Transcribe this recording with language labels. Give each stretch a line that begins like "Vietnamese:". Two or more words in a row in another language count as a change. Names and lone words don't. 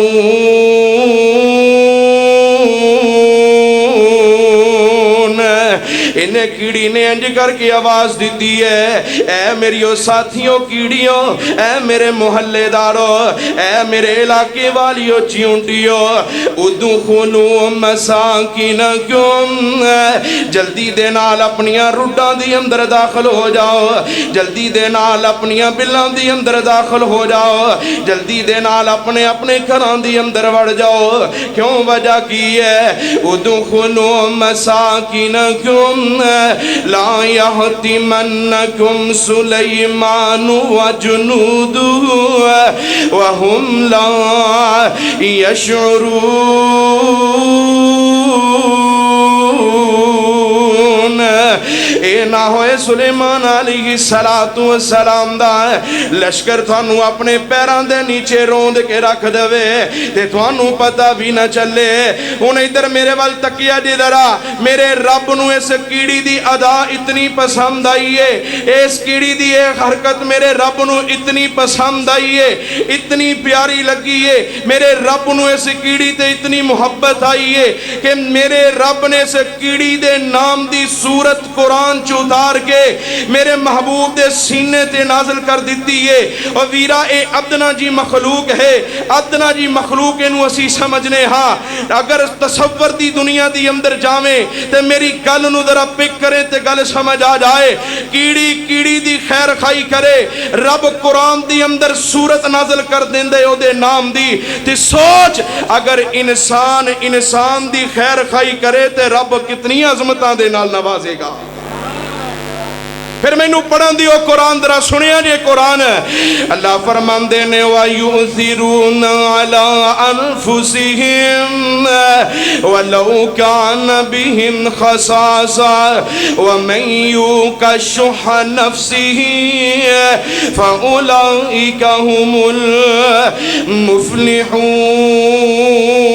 Punjabi: انہیں کیڑی نے انج کر کے آواز دیتی ہے اے میریو ساتھیوں کیڑیوں, اے میرے محلے داروں, اے میرے علاقے والیوں چیونٹیوں,
Arabic: ادخلوا مساکنکم,
Punjabi: جلدی دے نال اپنیاں روڈاں دی اندر داخل ہو جاؤ, جلدی دے نال اپنیاں بلاں دی اندر داخل ہو جاؤ, جلدی دے نال اپنے اپنے گھراں دی اندر وڑ جاؤ. کیوں وجہ کی ہے؟
Arabic: ادخلوا مساکنکم لا یحتمنکم سلیمان وجنودہ وہم لا یشعرون.
Punjabi: اے نہ ہوئے سلیمان
Arabic: علیہ السلام
Punjabi: دا لشکر تھانو اپنے پیران دے نیچے روند کے رکھ دوے تے تھانو پتہ بھی نہ چلے. انہیں ادھر میرے وال تکیہ جی ذرا, میرے رب نو اس کیڑی دی ادا اتنی پسند آئی ہے, اس کیڑی دی ایک حرکت میرے رب نو اتنی پسند آئی ہے, اتنی پیاری لگی ہے. میرے رب نو اس کیڑی تے اتنی محبت آئی ہے کہ میرے رب نے اس کیڑی دے نام دی سورت قرآن چودار کے میرے محبوب دے سینے تے نازل کر دیتی ہے. اور ویرا اے ادنا جی مخلوق ہے, ادنا جی مخلوق انو اسی سمجھنے ہاں. اگر تصور دی دنیا دی اندر جاویں تے میری گل نو ذرا پک کریں تے گل سمجھ آ جائے. کیڑی دی خیر خائی کرے, رب قرآن دی اندر سورت نازل کر دیندے او دے نام دی. تے سوچ اگر انسان دی خیر خائی کرے تے رب کتنی عظمتاں دے نال نوازے گا. پھر میں نو پڑھن دیو قرآن ذرا سنیا جے قرآن. اللہ فرماندے نے
Arabic: وَيُؤْثِرُونَ عَلَىٰ أَنفُسِهِمْ وَلَوْ كَانَ بِهِمْ خَصَاصَةٌ وَمَن يُوقَ شُحَّ نَفْسِهِ فَأُولَٰئِكَ هُمُ الْمُفْلِحُونَ.